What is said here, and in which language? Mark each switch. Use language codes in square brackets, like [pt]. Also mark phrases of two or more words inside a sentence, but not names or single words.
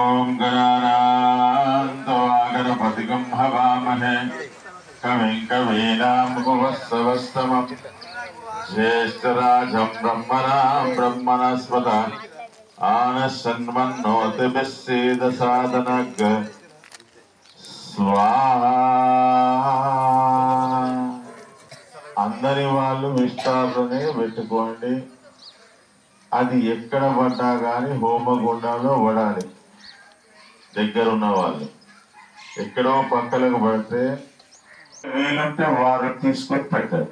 [sa] गणपतिगं हवामहे कविं कवीनामुपमश्रवस्तमं ज्येष्ठराजं ब्रह्मणां ब्रह्मणस्पत आनशन्मन्नोतिभिस्सीदसादनग स्वाहा। [te] అందరి వాళ్ళు విష్టాలనే పెట్టుకోండి. అది ఎక్కడ పడ్డా కానీ హోమగుండంలో పడాలి. దగ్గరున్న వాళ్ళు ఎక్కడో పక్కలకు పడితే వీలుంటే వారు తీసుకొని పెట్టండి.